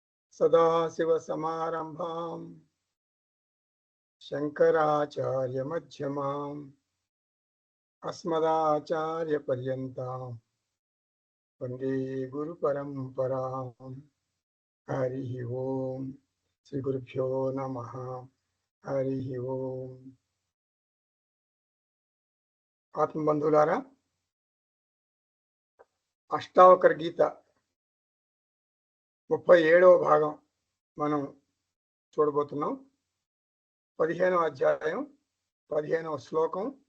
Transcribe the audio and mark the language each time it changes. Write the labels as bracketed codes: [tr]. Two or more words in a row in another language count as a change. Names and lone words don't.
[sa] सदाशिवसमारम्भां शङ्कराचार्यमध्यमाम् अस्मदाचार्यपर्यन्तां वन्दे गुरुपरम्पराम्। हरिः ओम्। श्रीगुरुभ्यो नमः। हरिः ओम्। [te] ఆత్మబంధువులారా, అష్టావకర గీత 37వ భాగం మనం చూడబోతున్నాం. 15వ అధ్యాయం 15వ శ్లోకం.